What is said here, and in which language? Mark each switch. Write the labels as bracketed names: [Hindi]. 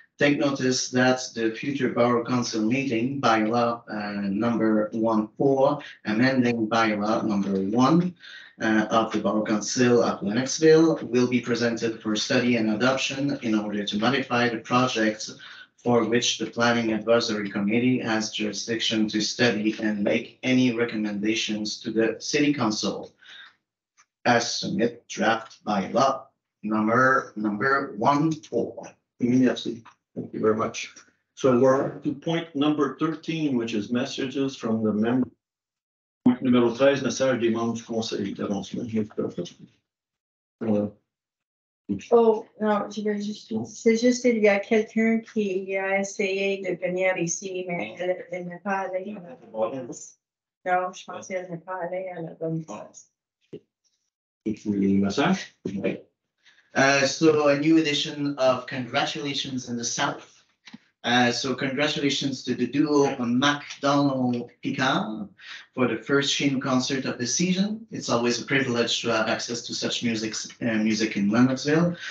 [English] Take notice that the future Borough Council meeting, bylaw number 1-4, amending bylaw number 1 of the Borough Council of Lennoxville, will be presented for study and adoption in order to modify the projects for which the Planning Advisory Committee has jurisdiction to study and make any recommendations to the City Council. As submit draft bylaw number 1-4. [French] Merci. [English] Thank you very much. So we're up to point number 13, which is messages from the member. [French] Point numéro 13, message des membres du conseil d'arrondissement. Oh, non, je veux juste, c'est juste il y a quelqu'un qui a essayé de venir ici, mais elle n'est pas allée à la bonne place. Non, je pense qu'elle n'est pas allée à la bonne place. Message? [English] So a new edition of Congratulations in the South. So congratulations to the duo MacDonald-Picard for the first Sheen concert of the season. It's always a privilege to have access to such music in Lennoxville.